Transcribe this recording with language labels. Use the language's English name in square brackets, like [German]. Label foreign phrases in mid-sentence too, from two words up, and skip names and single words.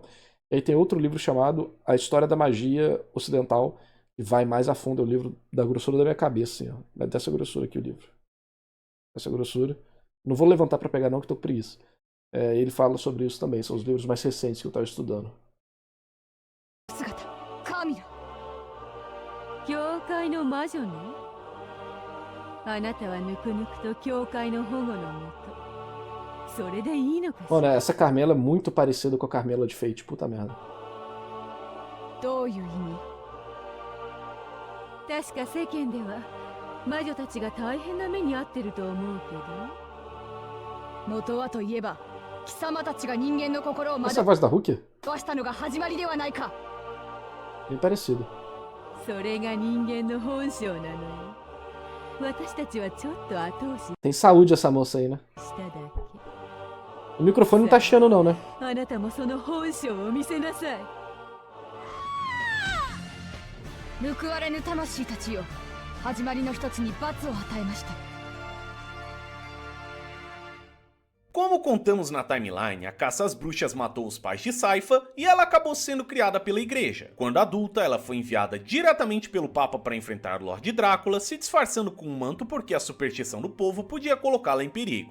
[Portuguese] E aí tem outro livro chamado A História da Magia Ocidental, que vai mais a fundo. É o livro da grossura da minha cabeça, assim, ó. É dessa grossura aqui o livro. Essa grossura. Não vou levantar para pegar não, que tô com preguiça. Ele fala sobre isso também. São os livros mais recentes que eu estava estudando. [Japanese] 教会の魔女ね。あなたはぬくぬくと教会の保護のもと。それでいいのかしら。 [Portuguese] Mano, essa Carmela é muito parecida com a Carmela de Fate, puta merda. [Japanese] どういう意味？確か世間では魔女たちが大変な目に遭ってると思うけど。元はといえば、貴様たちが人間の心を [Portuguese] Essa é a voz da Rukia? [Japanese] 壊したのが始まりではないか。 [Portuguese] Bem parecido. [Japanese] それが人間の本性なのよ。私たちはちょっと後押し [Portuguese] Tem saúde essa moça aí, né? [Japanese] しただけ。 [Portuguese] O microfone não tá chiando não, né? [Japanese] あなたもその本性を見せなさい。報われぬ魂たちよ。始まりの一つに罰を与えました。 [Portuguese] Como contamos na timeline, a caça às bruxas matou os pais de Saifa e ela acabou sendo criada pela igreja. Quando adulta, ela foi enviada diretamente pelo Papa para enfrentar Lord Drácula, se disfarçando com um manto porque a superstição do povo podia colocá-la em perigo.